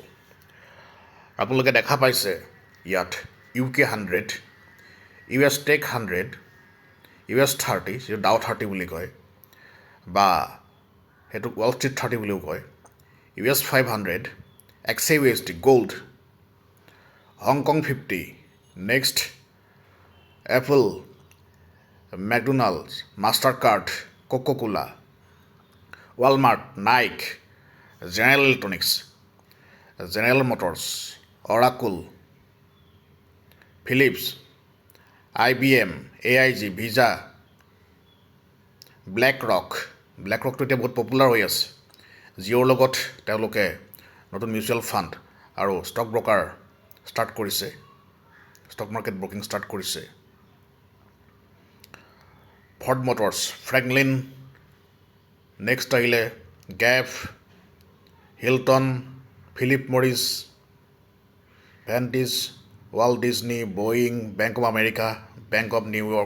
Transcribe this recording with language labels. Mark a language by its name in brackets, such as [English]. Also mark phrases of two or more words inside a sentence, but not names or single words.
[Assamese] আপোনালোকে দেখা পাইছে ইয়াত UK100, US Tech 100, US 30, যিটো ডাও 30 বুলি কয়, বা সেইটোক ৱাল ষ্ট্ৰীট 30 বুলিও কয়, US 500, XAUSD গ'ল্ড, হংকং 50, নেক্সট এপল, McDonald's, Mastercard, Coca-Cola, Walmart, Nike, General Electronics, General Motors, Oracle, Philips, IBM, AIG, Visa, BlackRockটো এতিয়া বহুত পপুলাৰ হৈ আছে। জিঅ'ৰ লগত তেওঁলোকে নতুন মিউচুৱেল ফাণ্ড আৰু ষ্টক ব্ৰকাৰ ষ্টাৰ্ট কৰিছে, ষ্টক মাৰ্কেট ব্ৰকিং ষ্টাৰ্ট কৰিছে। ফৰ্ড মটৰ্ছ, ফ্ৰেংকলিন, নেক্সট আহিলে গেপ, হিলটন, ফিলিপ মৰিছ, ভেণ্টিজ, ৱাল্ট ডিজনী, বয়িং, বেংক অৱ আমেৰিকা, বেংক অৱ নিউয়ৰ্ক।